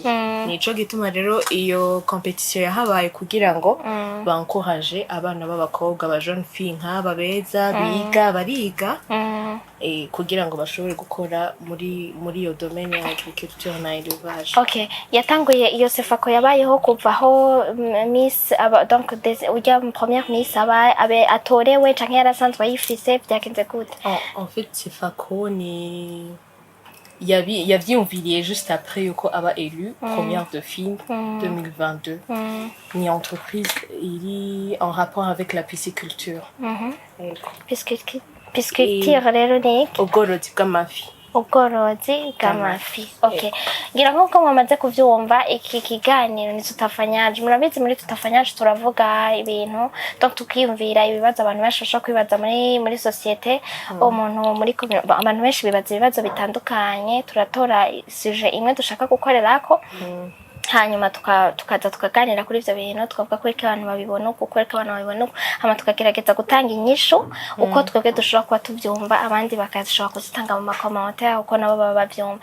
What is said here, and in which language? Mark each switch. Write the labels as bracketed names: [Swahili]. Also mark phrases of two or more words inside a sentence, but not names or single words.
[Rundi] Nico gituma rero iyo competition yahabaye kugira ngo bankohaje abana b'abakobwa ba [French] jeune fille [Rundi] nk'aba beza bariga kugira ngo bashobore gukora muri iyo domaine ya agriculture na élevage. Okay, yatanguye iyo sefako yabayeho kuvaho Miss donc ujya première Miss abe atorewe canke yarasanzwe ayifise byakenze gute? En fait sefako ni yavyumviriye [French] juste après [Rundi] yuko aba [French] élu première de fille [Rundi] 2022. [French] Ni entreprise iri en rapport avec la pisciculture. [Rundi] Pisciculture rero ni ubworozi bw'amafi. ubworozi bw'amafi. Okay, ngira nk'uko mwamaze kuvyumva iki kiganiro ni Tutafanyaje. Murabizi muri Tutafanyaje turavuga ibintu donc tukiyumvira ibibazo abantu bashobora kwibaza muri societe. Umuntu muri abantu benshi bibaza ibibazo bitandukanye, turatora sujet imwe dushaka gukorerako hanyuma tukaza tukaganira kuri ivyo bintu tukavuga ko abantu babibona uko abantu babibona hama tukagerageza gutanga inyishu uko twebwe dushobora kuba tuvyumva abandi bakashobora kuzitanga mu commentaire uko nabo baba bavyumva.